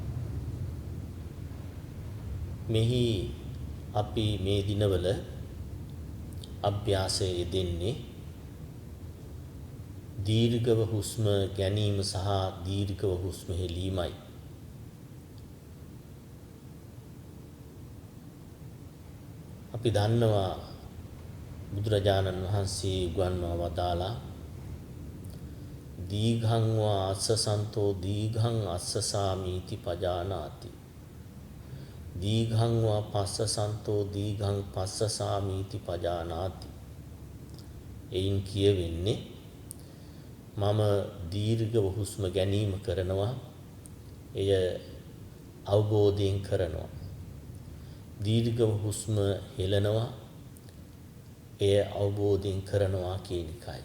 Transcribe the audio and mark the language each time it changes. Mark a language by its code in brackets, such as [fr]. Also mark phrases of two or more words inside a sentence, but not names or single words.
[si] මෙහි අපි මේ දිනවල අභ්‍යාසයේ යෙදෙන්නේ දීර්ඝව හුස්ම ගැනීම සහ දීර්ඝව හුස්ම හෙලීමයි. අපි දන්නවා බුදුරජාණන් වහන්සේ උගන්වා වදාලා [pi] දීඝං වා අස්සසන්තෝ දීඝං අස්සසාමීති පජානාති. දීඝං වා පස්සසන්තෝ දීඝං පස්සසාමීති පජානාති. [si] එයින් කියවෙන්නේ මම දීර්ඝව හුස්ම ගැනීම කරනවා, එය අවබෝධයෙන් කරනවා. දීර්ඝව හුස්ම හෙලනවා, එය අවබෝධයෙන් කරනවා කියන එකයි.